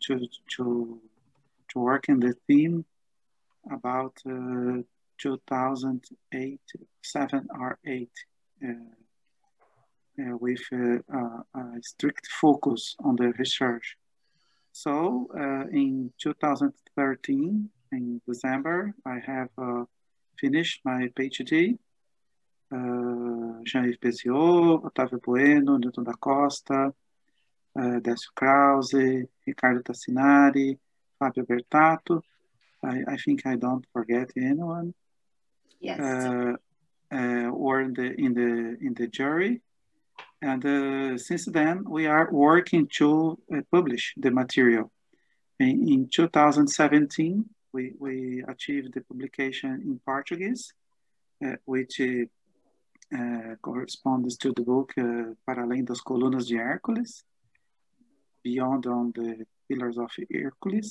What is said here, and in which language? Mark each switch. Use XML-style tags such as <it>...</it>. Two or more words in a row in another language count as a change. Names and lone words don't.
<en>work in the theme about 2008, 7 or 8, with a strict focus on the research. So in 2013, in December, I have finished my PhD. Jean-Yves Beziot, Otávio Bueno, Newton da Costa, Décio Krause, Ricardo Tassinari, Fábio Bertato. I think I don't forget anyone. Yes. Or in the jury, and since then we are working to publish the material. In 2017, we achieved the publication in Portuguese, which corresponds to the book Para Além das Colunas de Hércules, Beyond on the Pillars of Hercules.</en>